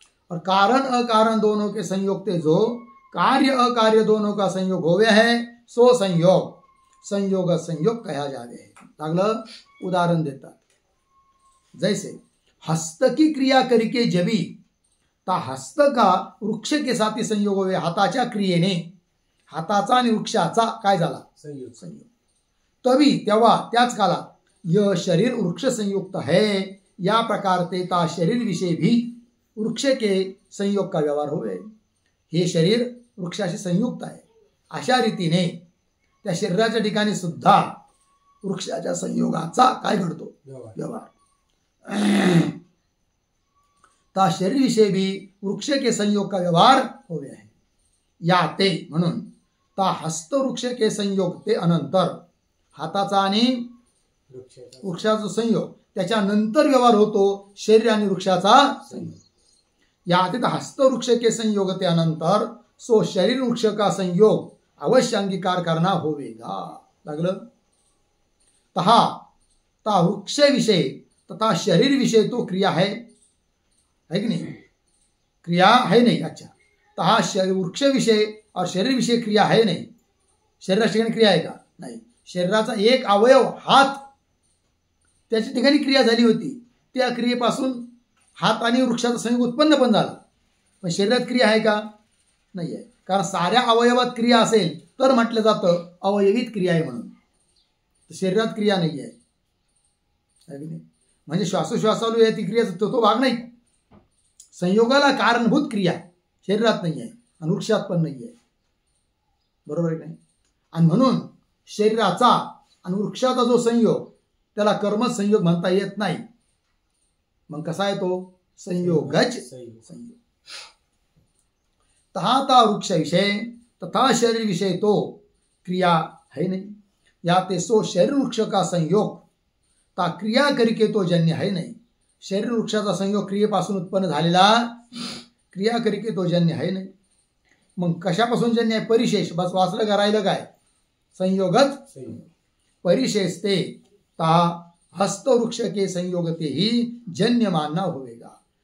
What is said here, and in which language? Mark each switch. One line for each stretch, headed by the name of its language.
Hindi: और कारण अकारण दोनों के संयोग ते जो कार्य अकार्य दोनों का संयोग होवे है सो संयोग संयोग संयोग कहा जावे है.
Marathi: लागलं, उदाहरण देतात.
Hindi: जैसे हस्त की क्रिया करके जबी ता हस्त का वृक्ष के साथी संयोग होवे.
Marathi: हाताच्या क्रियेने हाताचा आणि वृक्षाचा काय झाला, संयोग.
Hindi: संयोग. तभी
Marathi: तेव्हा त्याच काळात
Hindi: यह शरीर वृक्ष संयुक्त है, या प्रकार ते ता शरीर विषय भी वृक्ष के संयोग का व्यवहार होवे.
Marathi: हे शरीर वृक्षाशी संयुक्त आहे, अशा रीतीने त्या शरीराच्या ठिकाणी सुद्धा वृक्षाच्या संयोगाचा काय घडतो, व्यवहार.
Hindi: ता शरीर विषय भी वृक्ष के संयोग का व्यवहार होवे आहे.
Marathi: या ते म्हणून
Hindi: ता हस्त वृक्ष के संयोग ते अनंतर
Marathi: हाताचा आणि वृक्षाचा संयोग त्याच्यानंतर व्यवहार होतो शरीर आणि वृक्षाचा संयोग.
Hindi: या ते हस्त वृक्ष के संयोग ते अनंतर सो शरीर वृक्ष का संयोग अवश्य अंगीकार करना होवेगा. लागलं. तहा ता वृक्ष विषय तथा शरीर विषय तो क्रिया है कि नहीं, क्रिया है नहीं. अच्छा, तहा वृक्ष विषय और शरीर विषय क्रिया है नहीं.
Marathi: शरीराच्या ठिकाणी क्रिया आहे का, नाही. शरीराचा एक अवयव हात, त्याच्या ठिकाणी क्रिया झाली होती, त्या क्रियेपासून हात आणि वृक्षाचा संयोग उत्पन्न पण झाला. पण शरीरात क्रिया आहे का, नाही आहे. कारण साऱ्या अवयवात क्रिया असेल तर म्हटलं जातं अवयवीत क्रिया आहे म्हणून. शरीरात क्रिया नाही आहे. म्हणजे श्वासोश्वासालू आहे ती क्रिया, तो भाग नाही. संयोगाला कारणभूत क्रिया शरीरात नाही आहे आणि वृक्षात पण नाही आहे. बरोबर आहे नाही. आणि म्हणून शरीराचा आणि वृक्षाचा जो संयोग त्याला कर्मच संयोग म्हणता येत नाही. मग कसा आहे तो, संयोगज संयोग.
Hindi: तहा ता वृक्ष विषय तथा शरीर विषय तो क्रिया है नहीं. या ते सो शरीर वृक्ष का संयोग ता क्रिया करके तो जन्य है नहीं.
Marathi: शरीर वृक्षाचा संयोग क्रियेपासून उत्पन्न झालेला,
Hindi: क्रिया करके तो जन्य है
Marathi: नाही. मग कशापासून जन्य आहे, परिशेष. बस वाचलं का, राहिलं काय, संयोगच संयोग.
Hindi: परिशेष ते ता हस्त वृक्ष के संयोग ते ही जन्य मानना होवेगा.